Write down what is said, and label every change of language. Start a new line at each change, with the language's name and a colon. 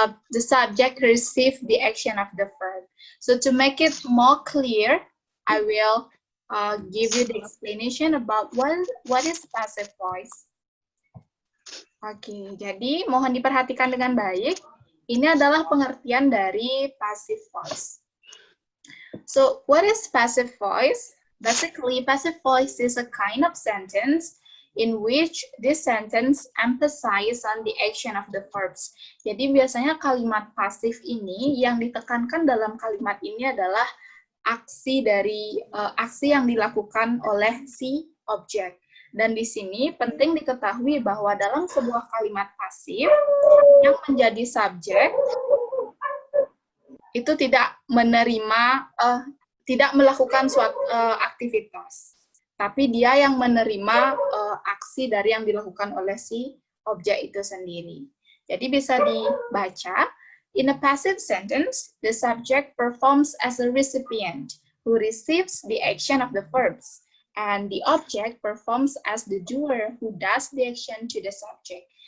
English: The subject receives the action of the verb. So to make it more clear, I will give you the explanation about what is passive voice.
Indonesian: Oke, jadi mohon diperhatikan dengan baik. Ini adalah pengertian dari passive voice.
English: So, what is passive voice? Basically, passive voice is a kind of sentence in which this sentence emphasize on the action of the verbs.
Indonesian: Jadi biasanya kalimat pasif ini yang ditekankan dalam kalimat ini adalah aksi yang dilakukan oleh si object. Dan di sini penting diketahui bahwa dalam sebuah kalimat pasif yang menjadi subjek itu tidak menerima, tidak melakukan suatu aktivitas, tapi dia yang menerima aksi dari yang dilakukan oleh si objek itu sendiri. Jadi bisa dibaca,
English: in a passive sentence, the subject performs as a recipient who receives the action of the verbs, and the object performs as the doer who does the action to the subject.